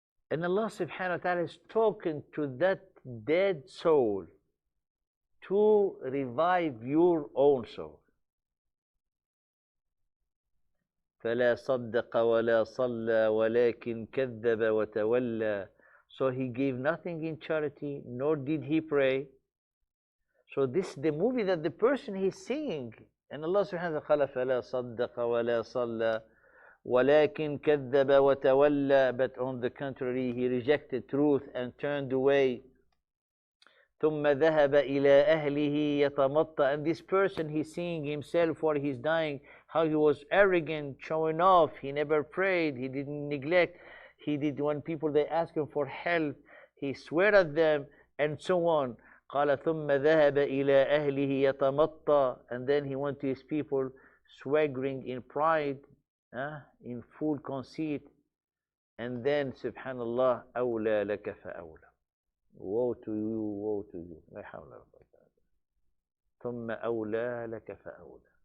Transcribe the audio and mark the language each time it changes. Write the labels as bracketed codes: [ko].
[en] And Allah subhanahu wa ta'ala is talking to that dead soul to revive your own soul. [ar] فَلَا صَدَّقَ وَلَا صَلَّى وَلَكِنْ كَذَّبَ وَتَوَلَّى. [en] So he gave nothing in charity, nor did he pray. So this is the movie that the person he's seeing. [ar] And Allah subhanahu wa ta'ala, فَلَا صَدَّقَ وَلَا صَلَّى وَلَكِنْ كَذَّبَ وَتَوَلَّى. [en] But on the contrary, he rejected truth and turned away. [ar] ثُمَّ ذَهَبَ إِلَىٰ أَهْلِهِ يَتَمَطَّى. [en] And this person, he's seeing himself while he's dying, how he was arrogant, showing off. He never prayed. He didn't neglect. He did, when people, they ask him for help, he swear at them, and so on. [ar] قال ثم ذهب إلى أهله يتمطى. [en] And then he went to his people swaggering in pride, in full conceit. And then, subhanallah, [ar] أولى لك فأولى. [en] Woe to you, woe to you. [ar] لا حول ولا قوة. ثم أولى لك فأولى.